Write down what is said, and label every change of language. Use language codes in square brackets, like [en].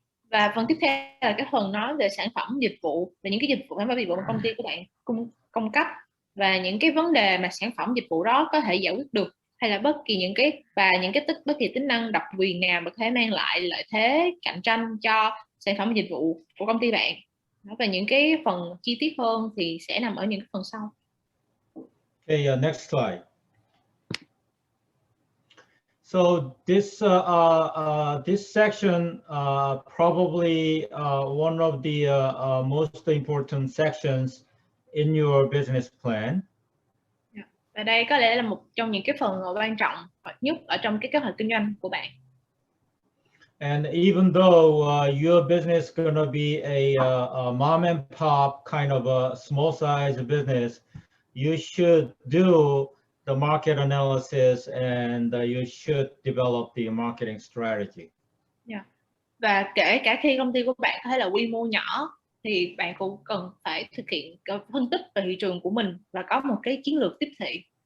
[vi] Và phần tiếp theo là cái phần nói về sản phẩm dịch vụ, về những cái dịch vụ mà công ty của bạn cung cấp, và những cái vấn đề mà sản phẩm dịch vụ đó có thể giải quyết được, hay là bất kỳ bất kỳ tính năng độc quyền nào mà có thể mang lại lợi thế cạnh tranh cho sản phẩm dịch vụ của công ty bạn. Và những cái phần chi tiết hơn thì sẽ nằm ở những cái phần sau. [en] Okay, next slide. So this this section probably one of the most important sections in your business plan. [vi] Và đây có lẽ là một trong những cái phần quan trọng nhất ở trong cái kế hoạch kinh doanh của bạn. [en] And even though your business is going to be a mom and pop kind of a small size business, you should do the market analysis and you should develop the marketing strategy. Yeah. [vi] Và kể cả khi công ty của bạn có thể là quy mô nhỏ thì bạn cũng cần phải thực hiện phân tích về thị trường của mình và có một cái chiến lược tiếp thị.